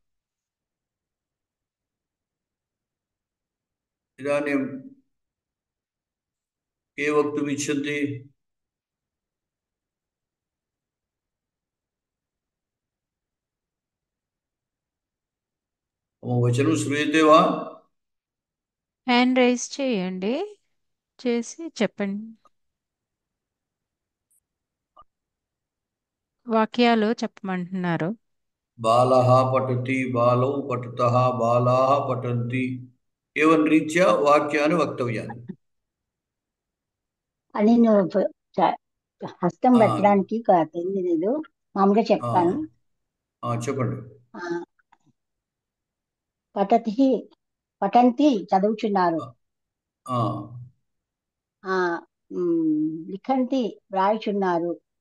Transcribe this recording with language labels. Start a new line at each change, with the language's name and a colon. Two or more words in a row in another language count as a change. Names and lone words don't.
Sanskrit: इदानीं के वक्तुम् इच्छन्ति? मम वचनं श्रूयते वा?
English: hand raise
Telugu: చేయండి, చేసి చెప్పండి. వాక్యాలు చెప్పమంటున్నారు.
Sanskrit: बालः पठति, बालौ पठतः, बालाः पठन्ति। एवं रीत्या वाक्यानि वक्तव्यानि।
Telugu: అని నువ్వు హస్తం పెట్టడానికి తెలియలేదు, మామూలుగా చెప్తాను. చెప్పండి.
Sanskrit: పఠతి, పఠంతి
Telugu: చదువుచున్నారు. లిఖంతి వ్రాయుచున్నారు.